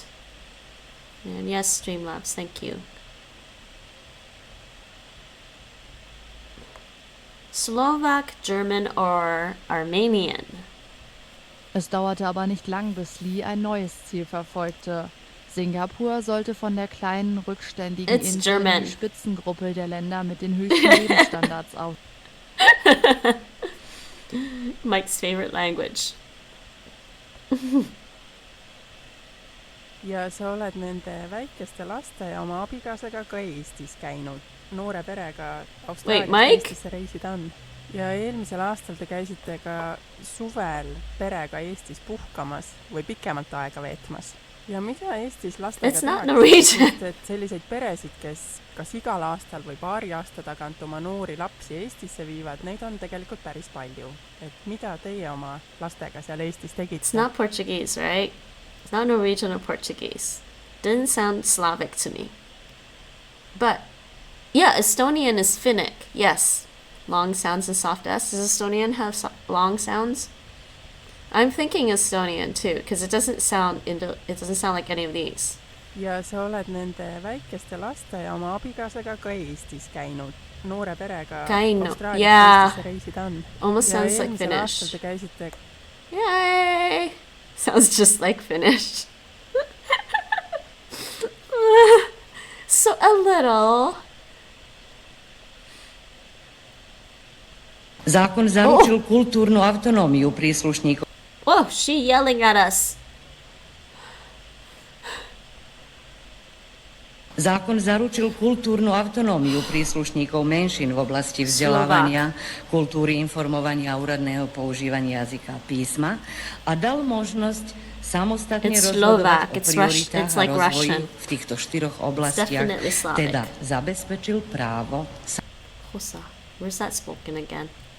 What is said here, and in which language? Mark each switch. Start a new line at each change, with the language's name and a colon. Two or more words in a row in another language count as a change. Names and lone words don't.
English: And yes, Streamlabs, thank you. Slovak, German or Armenian?
German: Es dauerte aber nicht lang, bis Lee ein neues Ziel verfolgte. Singapur sollte von der kleinen, rückständigen Insel in die Spitzengruppe der Länder mit den höchsten Lebensstandards auf.
English: Mike's favorite language.
Estonian: Ja sa oled nende väikeste laste ja oma abikaasaga ka Eestis käinud. Noore perega Austraaliast Eestisse reisida on. Ja eelmisel aastal te käisite ka suvel perega Eestis puhkamas või pikemalt aega veetmas. Ja mida Eestis lastega tehakse, et selliseid peresid, kes kas igal aastal või paari aasta tagant oma noori lapsi Eestisse viivad, neid on tegelikult päris palju. Et mida teie oma lastega seal Eestis tegite?
English: It's not Portuguese, right? It's not Norwegian or Portuguese. Didn't sound Slavic to me. But, yeah, Estonian is Finnic, yes. Long sounds and soft S. Does Estonian have long sounds? I'm thinking Estonian too, because it doesn't sound like any of these.
Estonian: Ja sa oled nende väikeste laste ja oma abikaasaga ka Eestis käinud. Noore perega Austraaliast Eestisse reisida on.
English: Almost sounds like Finnish.
Estonian: Te käisite...
English: Yay! Sounds just like Finnish. So a little.
Slovak: Zakon zaručil kulturnu autonomiju príslušníkov.
English: Oh, she yelling at us.
Slovak: Zákon zaručil kultúrnu autonómiu príslušníkov menšín v oblasti vzdelávania, kultúry, informovania a úradného používania jazyka a písma a dal možnosť samostatne rozhodovať o prioritách a rozvoji v týchto 4 oblastiach, teda zabezpečil právo.
English: Hosa, where's that spoken again?